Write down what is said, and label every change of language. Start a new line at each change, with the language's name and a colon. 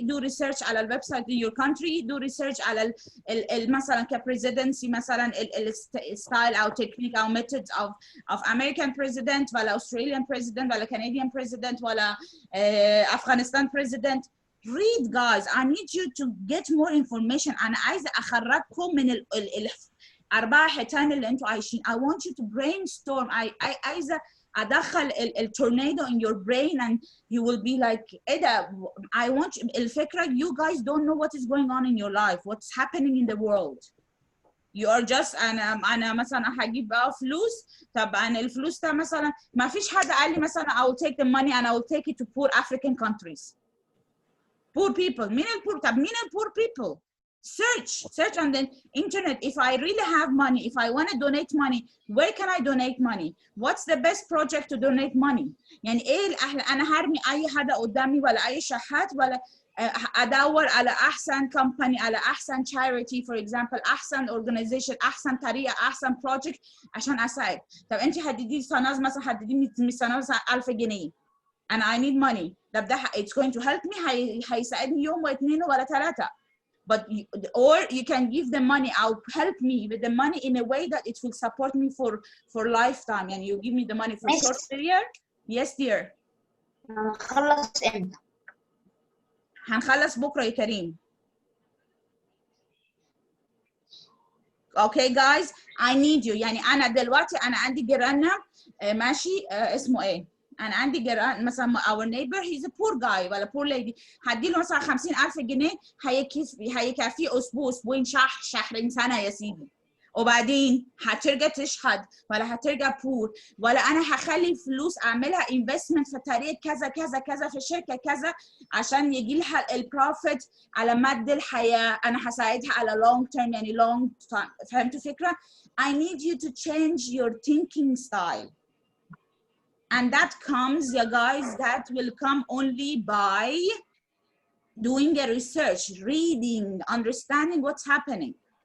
English: Do research
Arabic: على الويب سايت
English: in your country. Do research على مثلا كpresidency مثلا style أو technique أو methods of American president ولا Australian president ولا Canadian president ولا Afghanistan president. Read, guys. I need you to get more information.
Arabic: أنا عايزة أخرجكم من الأربع حيتان اللي أنتوا عايشين.
English: I want you to brainstorm.
Arabic: عايزة أدخل
English: tornado in your brain and you will be like
Arabic: إيه ده؟
English: I want you,
Arabic: الفكرة
English: you guys don't know what is going on in your life. What's happening in the world. You are just
Arabic: أنا مثلا هجيب بقى فلوس. طب أنا الفلوس ده مثلا ما فيش حد قال لي مثلا
English: I will take the money and I will take it to poor African countries. Poor people. مين الpoor؟ طب مين الpoor people؟ Search on the internet. If I really have money, if I want to donate money, where can I donate money? What's the best project to donate money?
Arabic: يعني إيه أنا هرمي أي حدا قدامي ولا أي شحات ولا أدور على أحسن company على أحسن
English: charity for example
Arabic: أحسن organization أحسن طريقة أحسن project عشان أساعد. طب أنت حددي سنة مثلا حددي سنة مثلا 1000 جنيه.
English: And I need money.
Arabic: طب ده
English: it's going to help me
Arabic: هيساعدني يوم واثنين ولا ثلاثة.
English: but or you can give the money or help me with the money in a way that it will support me for lifetime, and you give me the money for Yes. short period. Yes dear.
Arabic: هنخلص امتى؟ هنخلص بكره يا كريم.
English: Okay guys, I need you.
Arabic: يعني انا دلوقتي انا عندي جيراننا ماشي اسمه ايه؟ انا عندي جيران مثلا
English: our neighbor he's a poor guy
Arabic: ولا
English: poor lady،
Arabic: هديله مثلا 50,000 جنيه هيكفيه اسبوع اسبوعين شهرين سنه يا سيدي، وبعدين هترجع تشحد ولا هترجع بور، ولا انا هخلي الفلوس اعملها investment في طريق كذا كذا كذا في شركه كذا عشان يجي لها البروفيت على مدى الحياه، انا هساعدها على
English: long term
Arabic: يعني
English: long time.
Arabic: فهمتوا الفكره؟
English: I need you to change your thinking style. And that comes, you guys, that will come only by doing a research, reading, understanding what's happening.